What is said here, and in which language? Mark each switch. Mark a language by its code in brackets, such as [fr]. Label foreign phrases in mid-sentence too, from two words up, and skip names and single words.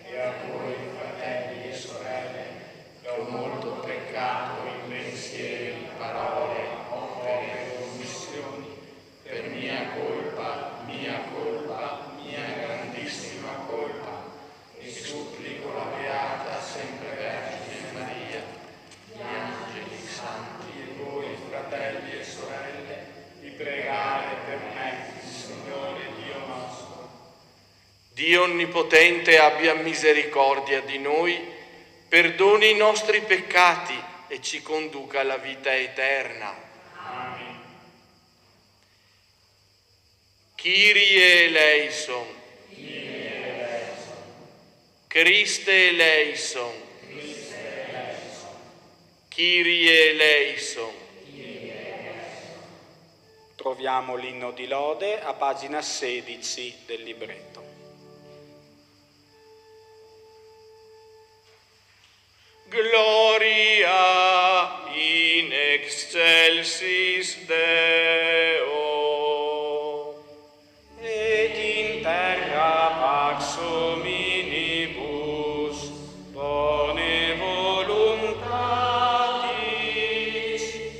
[it] e a voi, fratelli e sorelle, che ho molto peccato in pensieri, parole, opere e omissioni, per mia colpa, mia grandissima colpa, e supplico la Beata sempre Vergine Maria, gli angeli santi e voi, fratelli e sorelle, di pregare per me, il Signore Dio nostro. Dio Onnipotente abbia misericordia di noi, perdoni i nostri peccati e ci conduca alla vita eterna. Amen. [el] Κύριε ἐλέησον. Χριστὲ ἐλέησον. Κύριε ἐλέησον. [it] Troviamo l'inno di lode a pagina 16 del libretto. [la] Gloria in excelsis Deo. Et in terra pax hominibus, bone voluntatis,